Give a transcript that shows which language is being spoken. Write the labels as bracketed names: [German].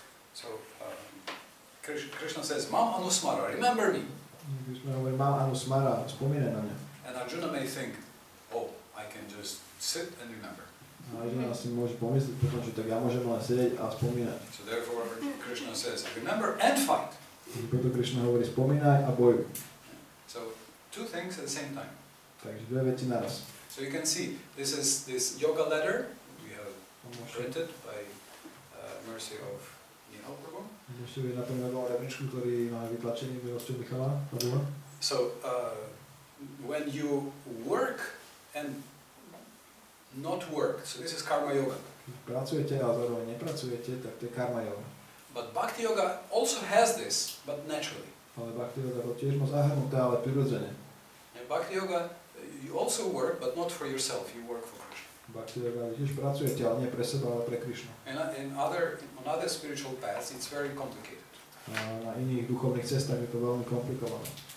[English] So, Krishna says, Mam Anusmara, remember me. [Slovak] Krišna hovorí, mám Anusmara, spomínaj na mňa. [English] And Arjuna may think, oh, I can just sit and remember. [Slovak] A Arjuna si môže pomyslieť potom, že tak ja môžem len sedieť a spomínať. [English] So therefore Krishna says, remember and fight. [Slovak] Preto Krišna hovorí, spomínaj a bojuj. [English] So two things at the same time. [Slovak] Takže dve veci naraz. [English] So you can see, this is this yoga letter we have printed by mercy of Prabhu. [Slovak] Ešte je na tom novom rebríčku, ktorý máme vytlačený milosťou Michala Prabhu. [English] So when you work and not work, so this is karma yoga. [Slovak] Pracujete a zároveň nepracujete, tak to je karma yoga. [English] But bhakti yoga also has this, but naturally. [Slovak] Ale bhakti yoga to tiež má zahrnuté, ale prirodzene. [English] In bhakti yoga, you also work, but not for yourself. You work for Krishna. [Slovak] Bhakti yoga tiež pracujete, ale nie pre seba, ale pre Krišnu. [English] And on other spiritual paths, it's very complicated. [Slovak] A na iných duchovných cestách je to veľmi komplikované.